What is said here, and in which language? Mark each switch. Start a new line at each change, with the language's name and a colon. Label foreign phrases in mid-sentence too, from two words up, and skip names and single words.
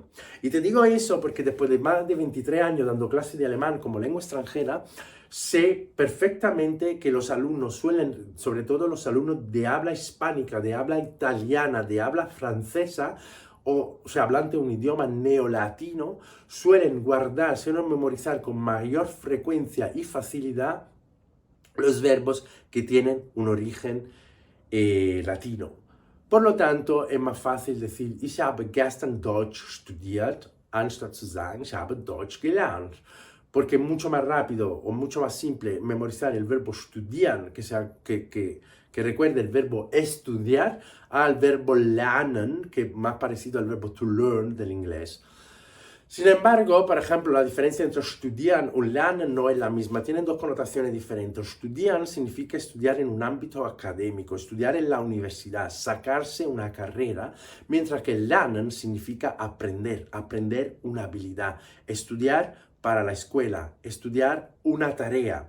Spanish: Y te digo eso porque después de más de 23 años dando clase de alemán como lengua extranjera, sé perfectamente que los alumnos suelen, sobre todo los alumnos de habla hispánica, de habla italiana, de habla francesa, o sea, hablante de un idioma neolatino, suelen memorizar con mayor frecuencia y facilidad los verbos que tienen un origen latino. Por lo tanto, es más fácil decir,
German: ich habe gestern Deutsch studiert, anstatt zu sagen, ich habe Deutsch gelernt.
Spanish: Porque es mucho más rápido o mucho más simple memorizar el verbo studieren, que recuerde el verbo estudiar, al verbo lernen, que es más parecido al verbo
English: to learn
Spanish: del inglés. Sin embargo, por ejemplo, la diferencia entre studieren y lernen no es la misma, tienen dos connotaciones diferentes. Studieren significa estudiar en un ámbito académico, estudiar en la universidad, sacarse una carrera, mientras que lernen significa aprender una habilidad, estudiar para la escuela, estudiar una tarea.